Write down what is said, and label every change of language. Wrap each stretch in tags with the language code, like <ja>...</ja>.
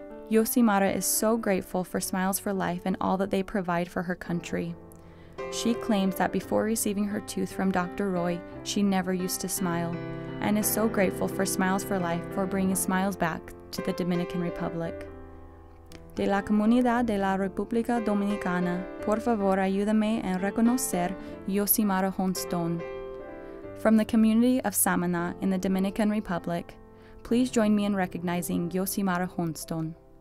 <en>Yosimara is so grateful for Smiles for Life and all that they provide for her country. She claims that before receiving her tooth from Dr. Roy, she never used to smile, and is so grateful for Smiles for Life for bringing smiles back to the Dominican Republic.</en> <es>De la Comunidad de la República Dominicana, por favor ayúdame en reconocer Yosimara Johnstone.</es> <en>From the community of Samana in the Dominican Republic, please join me in recognizing Yosimara Johnstone.</en>